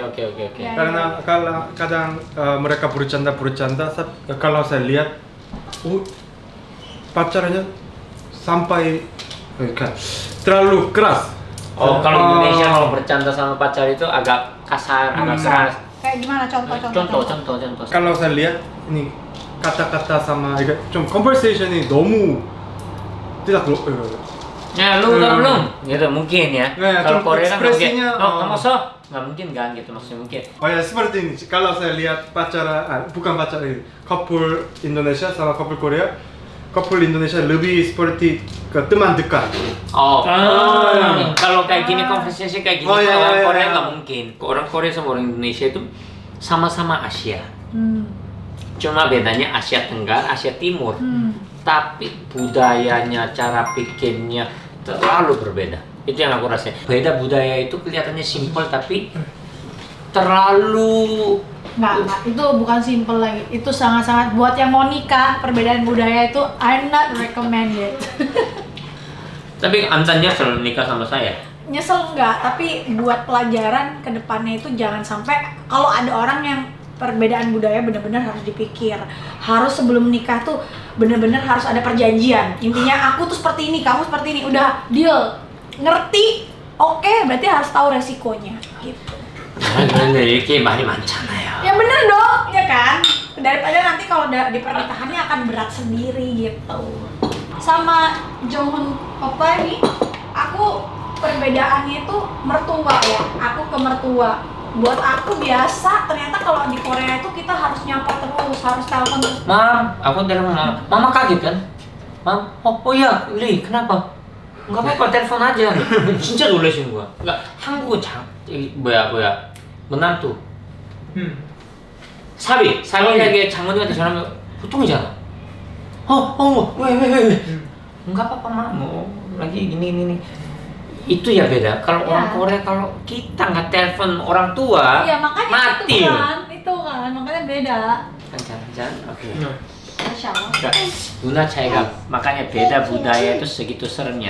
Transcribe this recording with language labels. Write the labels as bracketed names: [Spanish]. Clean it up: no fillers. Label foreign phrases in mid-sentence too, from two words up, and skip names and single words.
[Indonesian] Karena kadang mereka bercanda, kalau saya lihat, pacarannya sampai terlalu keras. Kalau Indonesia kalau bercanda sama pacar itu agak kasar, agak keras. kayak gimana contoh? contoh. Kalau saya lihat ini kata-kata sama [Korean] 좀 conversation이 너무 [Indonesian] tidak Ya lu udah belum? Gitu mungkin ya. Kalau Korea kan mungkin, nggak masuk, nggak mungkin kan gitu maksudnya mungkin. ya seperti ini. Kalau saya lihat bukan pacaran, couple Indonesia sama couple Korea, couple Indonesia lebih seperti ke teman dekat. Kalau kayak gini konversasi kayak gini orang Korea nggak mungkin. Orang Korea sama orang Indonesia itu sama-sama Asia. Cuma bedanya Asia Tenggara, Asia Timur. Tapi budayanya, cara pikirnya terlalu berbeda. Itu yang aku rasain. Beda budaya itu kelihatannya simpel tapi terlalu Nggak, itu bukan simple lagi. Itu sangat-sangat buat yang mau nikah, perbedaan budaya itu [English] I'm not recommended. [Indonesian] Tapi Antan nyesel nikah sama saya. Nyesel enggak, tapi buat pelajaran ke depannya itu jangan sampai kalau ada orang yang perbedaan budaya benar-benar harus dipikir. Harus sebelum nikah tuh benar-benar harus ada perjanjian. Intinya aku tuh seperti ini, kamu seperti ini. Udah deal. Ngerti? Oke, berarti harus tahu resikonya gitu. [Korean] 근데 이렇게 말이 많잖아요. [Indonesian] Ya bener dong, ya kan? Daripada nanti kalau di pernikahannya akan berat sendiri gitu. Sama Jonghyun Oppa ini, aku perbedaannya itu mertua ya. Aku ke mertua. Buat aku biasa, ternyata kalau di Korea itu kita harus nyapa terus, harus telepon terus. Mam, aku telepon mama. Mama kaget kan? Mam, oh iya, Li, kenapa? nggak apa-apa telepon aja. [Korean] 진짜 놀라시는 거야. 그러니까 한국은 menantu. 사위에게 장모님한테 전화하면 보통이잖아. 왜? [Indonesian] Enggak apa-apa mak, mau lagi gini. Itu ya beda. Kalau orang Korea, kalau kita nggak telepon orang tua, Iya, makanya mati. itu kan, makanya beda. Jangan. Oke. [Arabic] Masya Allah. [Indonesian] Enggak. Luna Caiga, makanya beda budaya itu segitu seremnya.